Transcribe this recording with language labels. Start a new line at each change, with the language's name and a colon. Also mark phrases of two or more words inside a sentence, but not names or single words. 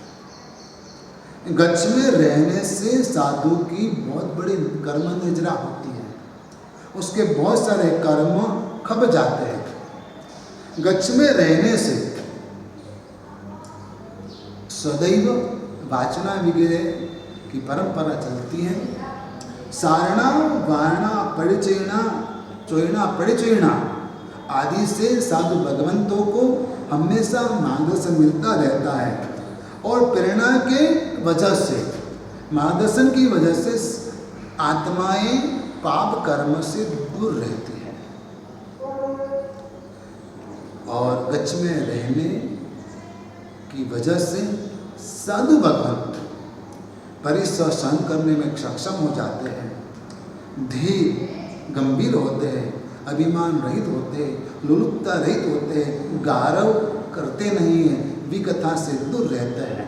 Hindi: गच्छ में रहने से साधु की बहुत बड़ी कर्म निजरा होती है, उसके बहुत सारे कर्म खप जाते हैं। गच्छ में रहने से सदैव वाचना वगैरह की परंपरा चलती है। सारणा वारणा परिचयना चोयना परिचयना आदि से साधु भगवंतों को हमेशा मार्गदर्शन मिलता रहता है और प्रेरणा के वजह से, मार्गदर्शन की वजह से आत्माएं पाप कर्म से दूर रहती हैं और गच्छ में रहने की वजह से साधु भगवंत परिश्रम सहन करने में सक्षम हो जाते हैं, धीर गंभीर होते हैं, अभिमान रहित होते हैं, लुलुपता रहित होते हैं, गारव करते नहीं हैं, विकथा से दूर रहते हैं।